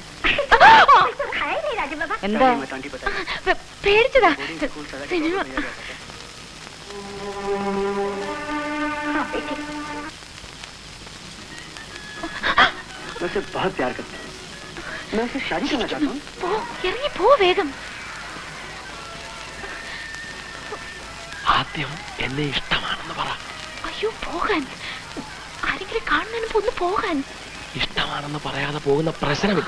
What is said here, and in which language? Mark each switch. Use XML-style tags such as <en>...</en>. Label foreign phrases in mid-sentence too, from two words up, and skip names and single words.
<hi>तो खाया ही नहीं राजा बाबा.</hi> <ml>എന്താ?</ml> <hi>मत आंटी बताइए.</hi> <ml>പേടിച്ചതാ.</ml> <en>boarding school</en> <hi>सजा के</hi> <ml>സിനിമ.</ml> <hi>भेजा जाता है. हाँ बेटे, मैं उसे बहुत प्यार करता हूँ. मैं उसे शादी करना चाहता हूँ.</hi> <ml>പോ, ഇറങ്ങി പോ വേഗം. ആദ്യം എന്നെ ഇഷ്ടമാണെന്ന് പറ. അയ്യോ പോകാൻ. ആരെങ്കിലും കാണുന്നതിന് മുമ്പ് ഒന്ന് പോകാൻ. ഇഷ്ടമാണെന്ന് പറയാതെ പോകുന്ന പ്രശ്നമില്ല.</ml>